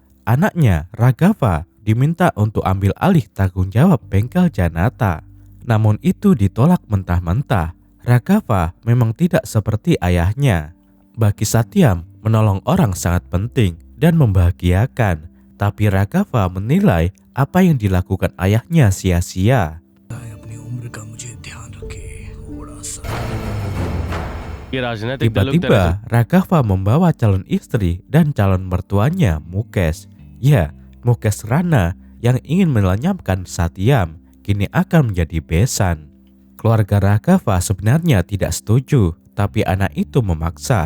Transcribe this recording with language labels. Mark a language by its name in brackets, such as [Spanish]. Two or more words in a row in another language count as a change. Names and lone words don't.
[Indonesian] anaknya Raghava diminta untuk ambil alih tanggung jawab bengkel Janata. Namun itu ditolak mentah-mentah. Raghava memang tidak seperti ayahnya. Bagi Satyam, menolong orang sangat penting dan membahagiakan. Tapi Raghava menilai apa yang dilakukan ayahnya sia-sia. [Hindi] अपनी उम्र का मुझे ध्यान रखे थोड़ा सा। ये राजनीतिक दलों की तरह [Indonesian] Tiba-tiba Raghava membawa calon istri dan calon mertuanya Mukesh. Ya, Mukesh Rana yang ingin melenyapkan Satyam kini akan menjadi besan. Keluarga Raghava sebenarnya tidak setuju, tapi anak itu memaksa.